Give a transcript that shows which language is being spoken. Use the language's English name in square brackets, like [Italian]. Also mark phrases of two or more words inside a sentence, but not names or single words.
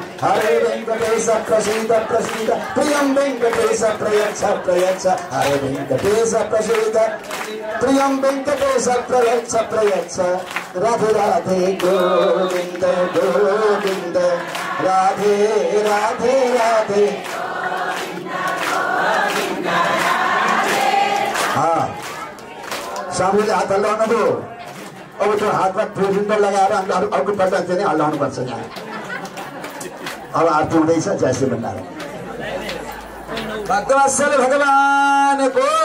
[Sanskrit] हरे वेंकटेश प्रसीद प्रसीद, प्रियं वेंकटेश प्रयच्छ प्रयच्छ। हरे वेंकटेश प्रसीद, प्रियं वेंकटेश प्रयच्छ प्रयच्छ। राधे राधे गोविंद गोविंद, राधे राधे राधे। [Nepali] स्वामीले हात हल्लाउनु भयो। अब त्यो हातमा त्रिशुल लगाएर अर्को पल्ट चाहिँ हल्लाउनुपर्छ यहाँ। अब आरती हुँदैछ। जय श्री भण्डारी। भक्तवत्सल भगवानको